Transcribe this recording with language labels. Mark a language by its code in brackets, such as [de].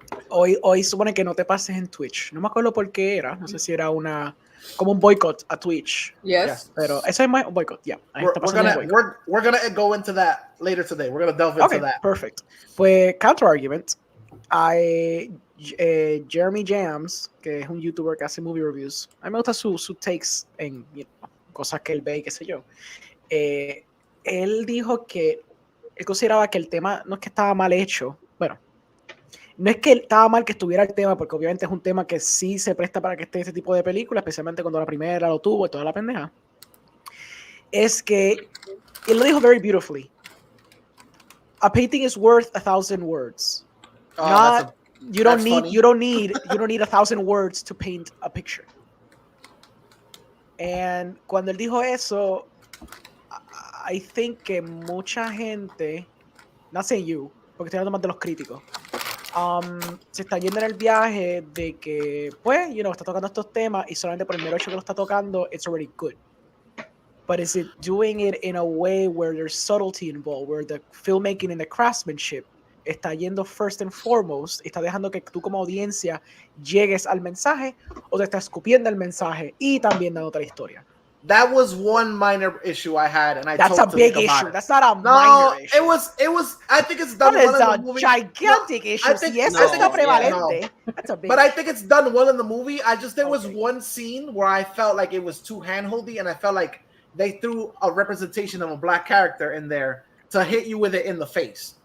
[es] Hoy supone que no te pases en Twitch. No me acuerdo por qué era. No sé si era como un boycott a Twitch. [en] Yes. [es] Pero eso es un boycott. Yeah. [en] We're gonna go into that later today. We're gonna delve into that. [es] Perfect. Pues counter argument. Jeremy Jams, que es un youtuber que hace movie reviews. A mí me gusta sus takes en cosas que él ve y qué sé yo. Él dijo que él consideraba que el tema no es que estaba mal hecho. Bueno, No es que estaba mal que estuviera el tema, porque obviamente es un tema que sí se presta para que esté este tipo de película, especialmente cuando la primera lo tuvo y toda la pendeja. Es que él lo dijo [en] very beautifully. A painting is worth 1,000 words. You don't need 1,000 words to paint a picture. [es] And cuando él dijo eso, [en] I think [es] que mucha gente, [en] not saying you, [es] porque estoy hablando más de los críticos, se está yendo en el viaje de que, pues, está tocando estos temas y solamente por el mero hecho que lo está tocando, [en] it's already good. But is it doing it in a way where there's subtlety involved, where the filmmaking and the craftsmanship [es] está yendo [en] first and foremost, [es] está dejando que tú como audiencia llegues al mensaje, o te está escupiendo el mensaje y también dando otra historia? [en] That was one minor issue I had, and that's a big issue. That's not a minor issue. It was. I think it's done well in the movie. Gigantic issue. But I think it's done well in the movie. There was one scene where I felt like it was too handholdy, and I felt like they threw a representation of a black character in there to hit you with it in the face.